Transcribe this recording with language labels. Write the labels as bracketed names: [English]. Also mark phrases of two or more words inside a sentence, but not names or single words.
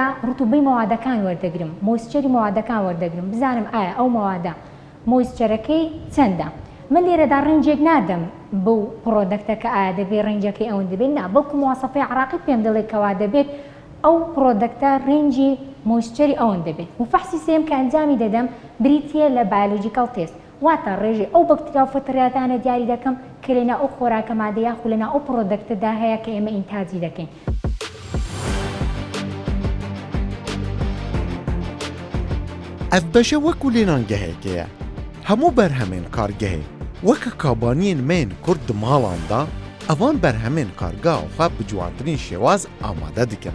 [Central Kurdish] ڕوتوبەی موادەکان وەردەگرم مۆیسچەری موادەکان وەردەگرم بزانم ئایا ئەو موادە مۆیسچەرەکەی چەندە من لێرەدا ڕەنجێک نادەم بەو پرۆدەکتەکە ئایا دەبێت ڕەنجەکەی ئەوەن دەبێت نا بەڵکو مواسەفەی عراقی پێم دەڵێت کەوا دەبێت ئەو پرۆدەکتە ڕێنجی مۆیسچەری ئەوەن دەبێت و فەحسی سێم کە ئەنجامی دەدەم بریتیە لە [English] biological test [Central Kurdish] واتە ڕێژێ ئەو بەکتریا و فەتریاتانە دیاری دەکەم کە لەنا ئەو خۆراکە مادە یاخود لەنا ئەو پرۆدەکتەدا هەیە کە ئێمە ئینتاجی دەکەین [Kurdish] Ev beşe wekû lênangehekê ye. Hemû berhemên kargehê weke kabaniyên me yên Kurd di malan da evan berhemên kargeha xwe bi ciwantirîn şêwaz amade dikin.